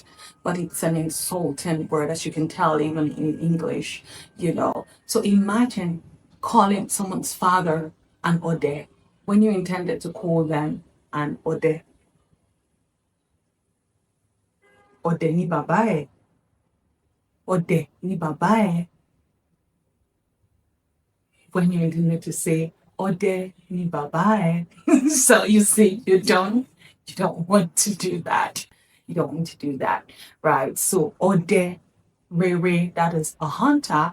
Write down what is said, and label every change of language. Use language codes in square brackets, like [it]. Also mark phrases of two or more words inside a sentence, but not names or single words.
[en] But it's an insulting word, as you can tell, even in English, So imagine calling someone's father an ode when you intended to call them an ode. [yo] Ode ni babae. Ode ni babae. [en] When you intended to say [yo] ode ni babae. [en] So you see, you don't want to do that. You don't want to do that, right? So [yo] ode, re, [en] that is a hunter.